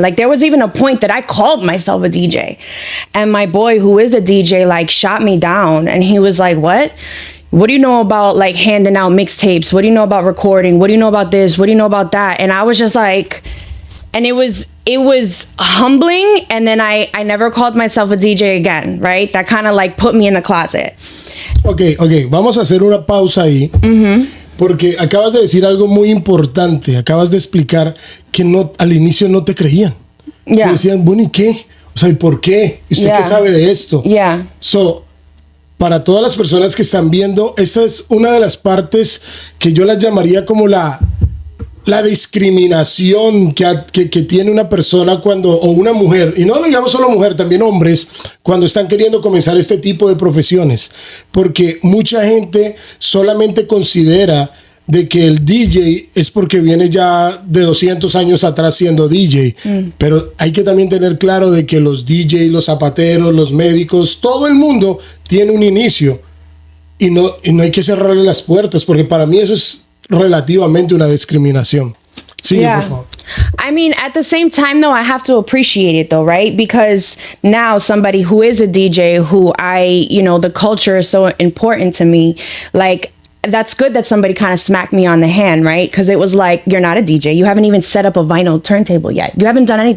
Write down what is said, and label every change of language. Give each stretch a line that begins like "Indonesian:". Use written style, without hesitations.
English: Like, there was even a point that I called myself a DJ. And my boy, who is a DJ, like, shot me down. And he was like, what? What do you know about, like, handing out mixtapes? What do you know about recording? What do you know about this? What do you know about that? And I was just like, and it was humbling. And then I never called myself a DJ again, right? That kind of, like, put me in the closet.
Spanish: Okay, vamos a hacer una pausa ahí. Porque acabas de decir algo muy importante. Acabas de explicar que al inicio no te creían.
English: Yeah.
Spanish: Te decían, bueno, ¿y qué? O sea, ¿y por qué? ¿Y usted qué sabe de esto?
English: Yeah.
Spanish: Para todas las personas que están viendo, esta es una de las partes que yo las llamaría como la discriminación que tiene una persona cuando, o una mujer, y no lo digamos solo mujer, también hombres, cuando están queriendo comenzar este tipo de profesiones, porque mucha gente solamente considera de que el DJ es porque viene ya de 200 años atrás siendo DJ, pero hay que también tener claro de que los DJ, los zapateros, los médicos, todo el mundo tiene un inicio, y no hay que cerrarle las puertas, porque para mí eso es relativamente una discriminación. Sí, por favor.
English: I mean, at the same time, though, I have to appreciate it, though, right? Because now somebody who is a DJ, who the culture is so important to me, like, that's good that somebody kind of smacked me on the hand, right? Because it was like, you're not a DJ. You haven't even set up a vinyl turntable yet. You haven't done anything.